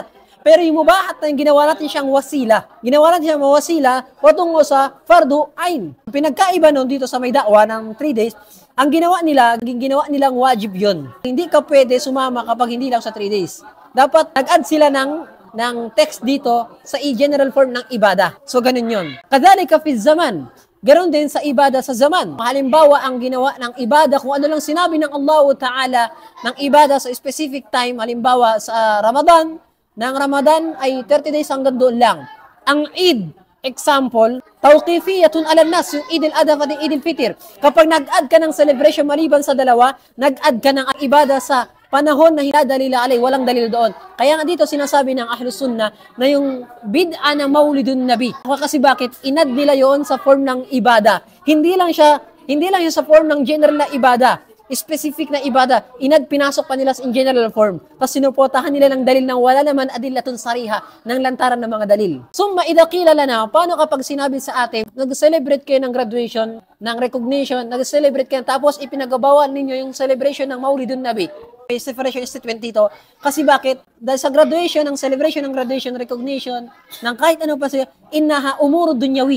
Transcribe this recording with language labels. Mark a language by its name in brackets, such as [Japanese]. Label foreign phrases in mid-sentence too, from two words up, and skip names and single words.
[Filipino] Pero yung mubahat na yung ginawa natin siyang wasila. Ginawa natin siyang wasila patungo sa [Arabic] فرض عين. [Filipino] Pinagkaiba nun dito sa may dakwa ng 3 days, ang ginawa nilang wajib yon. Hindi ka pwede sumama kapag hindi lang sa 3 days. Dapat nag-add sila ng text dito sa [English] general form [Filipino] ng ibada. So, ganun yun. [Arabic] كذلك في الزمان. [Filipino] Ganon din sa ibada sa zaman. Halimbawa, ang ginawa ng ibada, kung ano lang sinabi ng Allah Ta'ala ng ibada sa [English] specific time, [Filipino] halimbawa sa Ramadan, ng Ramadan ay 30 days hanggang doon lang. Ang Eid, example, [Arabic] توقيفية على النص, [Filipino] yung Eid al-Adha at Eid al-Fitr. Kapag nag-add ka ng celebration maliban sa dalawa, nag-add ka ng ibada sa panahon na hindi [Arabic] دليلا عليه, [Filipino] walang dalil doon. Kaya nga dito sinasabi ng Ahlus Sunnah na yung bid'a ng Maulidun Nabi. Kasi bakit? Inad nila yon sa form ng ibada. Hindi lang siya sa form ng general na ibada. Specific na ibada, pinasok pa nila [English] in general form. [Filipino] Tapos sinuportahan nila ng dalil ng wala naman [Arabic] أدلة صريحة [Filipino] ng lantaran ng mga dalil. [Arabic] ثم إذا قيل لنا, [Filipino] paano kapag sinabi sa atin, nag-celebrate kayo ng graduation, ng recognition, nag-celebrate kayo, tapos ipinagabawan ninyo yung celebration ng Maulidun Nabi. [English] Separation statement dito. [Filipino] Kasi bakit? Dahil sa graduation, ng celebration ng graduation, recognition, ng kahit ano pa siya, [Arabic] إنها أمور دنيوية.